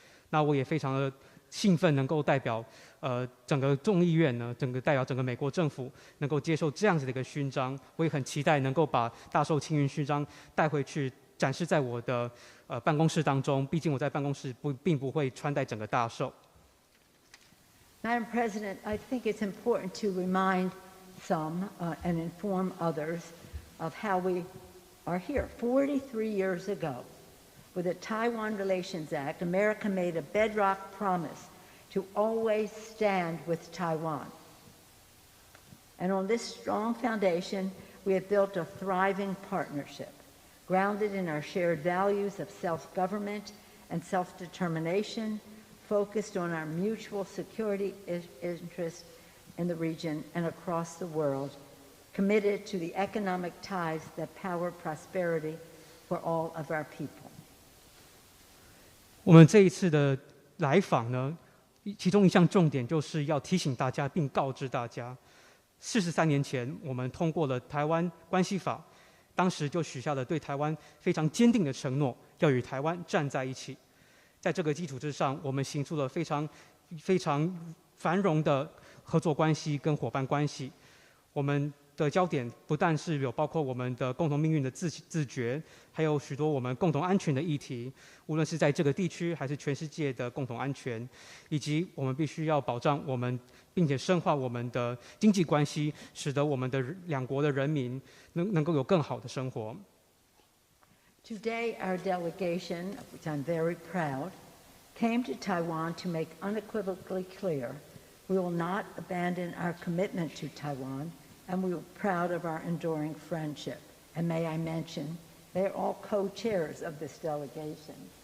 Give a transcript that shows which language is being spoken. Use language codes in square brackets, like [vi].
[zh] 那我也非常的兴奋，能够代表整个众议院呢，代表整个美国政府，能够接受这样子的一个勋章。我也很期待能够把大绶青云勋章带回去，展示在我的办公室当中。毕竟我在办公室并不会穿戴整个大绶。 [en] Madam President, I think it's important to remind some and inform others of how we are here. 43 years ago, with the Taiwan Relations Act, America made a bedrock promise to always stand with Taiwan. And on this strong foundation, we have built a thriving partnership, grounded in our shared values of self-government and self-determination, focused on our mutual security interests in the region and across the world, committed to the economic ties that power prosperity for all of our people. [zh] 我们这一次的来访呢，其中一项重点就是要提醒大家并告知大家，43年前我们通过了《台湾关系法》，当时就许下了对台湾非常坚定的承诺，要与台湾站在一起。在这个基础之上，我们行出了非常繁荣的合作关系跟伙伴关系。我们的焦点不但是有包括我们的共同命运的自觉，还有许多我们共同安全的议题，无论是在这个地区还是全世界的共同安全，以及我们必须要保障我们，并且深化我们的经济关系，使得我们的两国的人民能够有更好的生活。 [en] Today, our delegation, of which I'm very proud, came to Taiwan to make unequivocally clear we will not abandon our commitment to Taiwan, and we are proud of our enduring friendship. And may I mention, they are all co-chairs of this delegation.